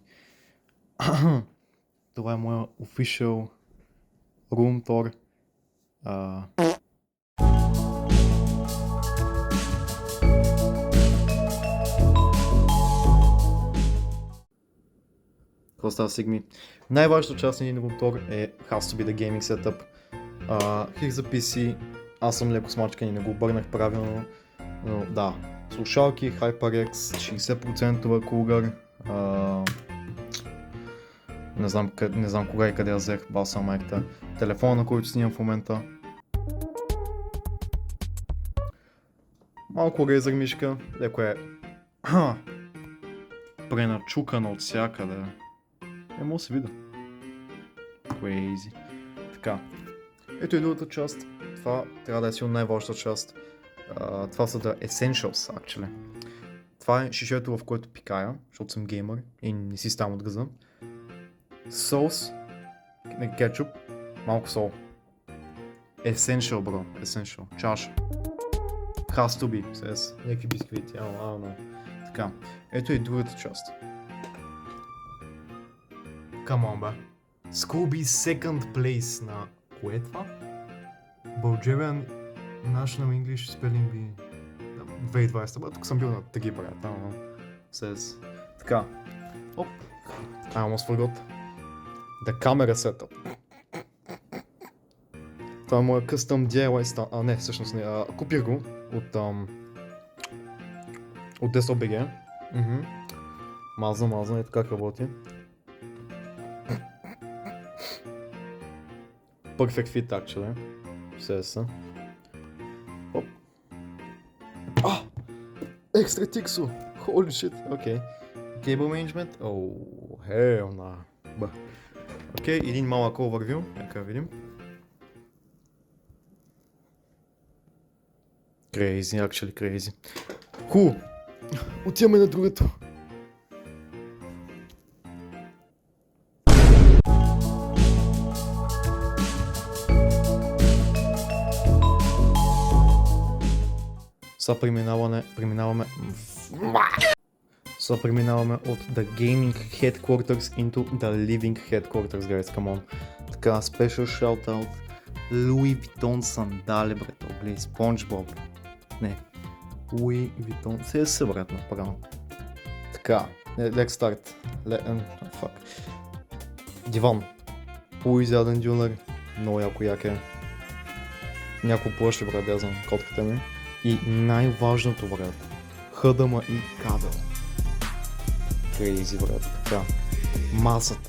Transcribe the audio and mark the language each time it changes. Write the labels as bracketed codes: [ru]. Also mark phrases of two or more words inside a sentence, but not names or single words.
[bg] Това е моя official румтор. Какво става, Сигми? Най-важната част на един румтор е [en] has to be the gaming setup. Here's the PC. [bg] Аз съм леко смачкан и не го обърнах правилно. Но да, слушалки, HyperX, 60% кулър. Не знам кога и къде я взех, баса майката. Телефона, на който снимам в момента. Малко Razer мишка, леко е преначукана от всякъде. Мога да се видя. Crazy. Така. Ето и другата част. Това трябва да е силно най-важната част. Това са [en] the essentials, actually. [bg] Това е шишето, в което пикая, защото съм геймър и не си ставам от газа. Соус, кетчуп, малко сол. Essential, бро, essential. Чаша. [en] Has to be, [bg] с някакви бисквити, Така, ето и другата част. [en] Come on, [bg] бе. [en] Scooby second place [bg] на... Кое е това? Bulgarian National English Spelling Bee 2020, бе, тук съм бил на тъги, брат, Така. Оп. [en] I almost forgot. The camera setup. [bg] Това е моя [en] custom DIY stand. [bg] Не, всъщност не. Купих го от DesktopBG. Мазна, ето как работи. [en] Perfect fit, actually. [bg] Все. Оп. Extra tixu! [en] Holy shit, okay. Cable management? Oh, hell nah. [bg] Окей, един малък overview, нека видим. [en] Crazy, actually crazy. [bg] Отиваме на другото. Сега преминаваме от [en] the gaming headquarters into the living headquarters, guys, come on. [bg] Така, [en] special shoutout [bg] Louis Vuitton сандали, брат, гледай, SpongeBob. Не, Louis Vuitton, се брат, направо. Така, [en] let's start. Fuck. [bg] Диван. Полуизяден дюнер, много як е. Няколко плъщи, брат, да знам, котката ми. И най-важното, брат, HDMI и кабел. Crazy, брат, така. Масата.